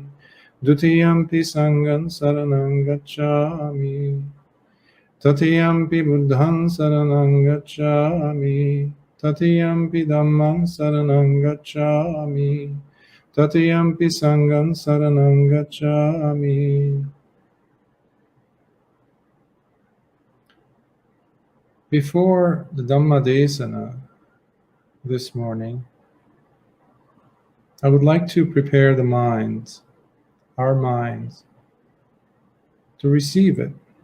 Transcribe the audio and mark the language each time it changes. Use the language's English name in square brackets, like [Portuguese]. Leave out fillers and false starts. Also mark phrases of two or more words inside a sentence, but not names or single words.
[Pali] Dutiyampi Sangham Saranang Gacchami. Tatiyampi Buddhang Saranang Gacchami. Tatiyampi Dhamman Saranang Gacchami. Tatiyampi Sangham Saranang Gacchami. [English] Before the [Pali] Dhamma Desana [English] this morning, I would like to prepare the minds, our minds, to receive it.